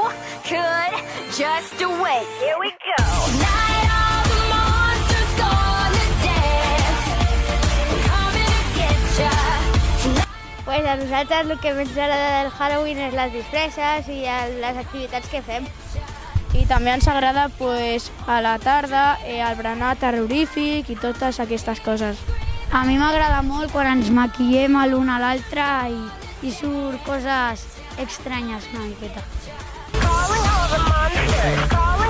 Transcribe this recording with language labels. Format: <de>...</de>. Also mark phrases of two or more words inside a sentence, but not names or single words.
<en>could just wait. Here we go. Tonight all the monsters gonna dance. We're coming to get ya.</en> <ca>Pues a nosaltres el que més ens agrada del Halloween és les disfresses i les activitats que fem. I també ens agrada a la tarda el berenar terrorífic i totes aquestes coses. A mi m'agrada molt quan ens maquillem l'un a l'altre i surt coses estranyes una miqueta.</ca> <en>Calling all the monsters.</en>